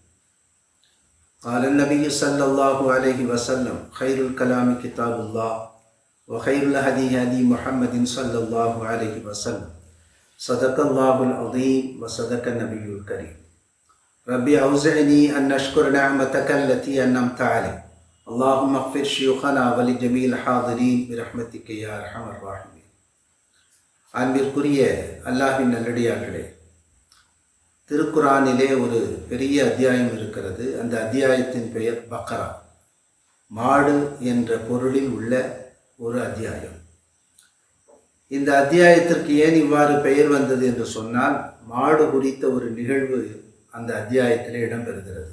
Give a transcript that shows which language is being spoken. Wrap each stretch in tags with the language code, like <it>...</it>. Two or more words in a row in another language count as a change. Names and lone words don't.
<ar>قال النبي صلى الله عليه وسلم: خير الكلام كتاب الله وخير الهدي هدي محمد صلى الله عليه وسلم. صدق الله العظيم وصدق النبي الكريم. ربي أوزعني أن نشكر نعمتك التي أنعمت علي. اللهم اغفر شيوخنا ولجميع الحاضرين برحمتك يا أرحم الراحمين.</ar> <ta>அன்பிற்குரிய அல்லாஹ்வின் நல்லடியார்களே, திருக்குரானிலே ஒரு பெரிய அத்தியாயம் இருக்கிறது. அந்த அத்தியாயத்தின் பெயர் பக்ரா, மாடு என்ற பொருளில் உள்ள ஒரு அத்தியாயம். இந்த அத்தியாயத்திற்கு ஏன் இவ்வாறு பெயர் வந்தது என்று சொன்னால், மாடு குறித்த ஒரு நிகழ்வு அந்த அத்தியாயத்திலே இடம்பெறுகிறது.</ta>